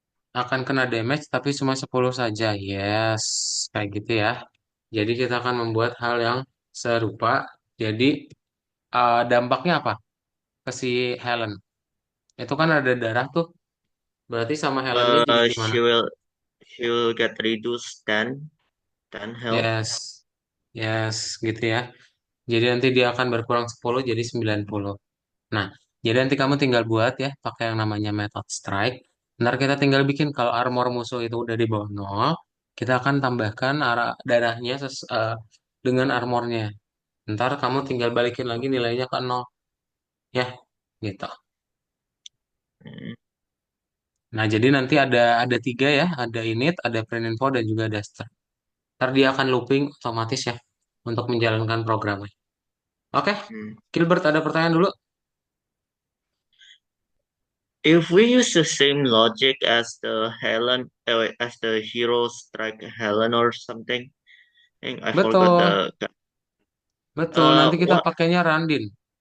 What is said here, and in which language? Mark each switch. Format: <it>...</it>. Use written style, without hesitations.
<id>akan kena damage tapi cuma 10 saja. Yes, kayak gitu ya. Jadi kita akan membuat hal yang serupa. Jadi dampaknya apa ke si Helen? Itu kan ada darah tuh. Berarti sama Helennya jadi gimana?</id> <en>She will get reduced 10 health.</en> <id>Yes, yes, gitu ya. Jadi nanti dia akan berkurang 10 jadi 90. Nah, jadi nanti kamu tinggal buat ya pakai yang namanya method strike. Ntar kita tinggal bikin kalau armor musuh itu udah di bawah 0, kita akan tambahkan arah darahnya dengan armornya. Ntar kamu tinggal balikin lagi nilainya ke 0 ya, gitu. Hmm. Nah, jadi nanti ada tiga ya, ada init, ada print info dan juga ada start. Ntar dia akan looping otomatis ya untuk menjalankan programnya. Oke, Hmm. Gilbert ada pertanyaan dulu?</id> <en>If we use the same logic as the as the hero strike Helen or something, I think I forgot</en> <id>Betul,</id> <en>the.</en> <id>betul. Nanti kita</id> <en>What?</en> <id>pakainya Randin.</id>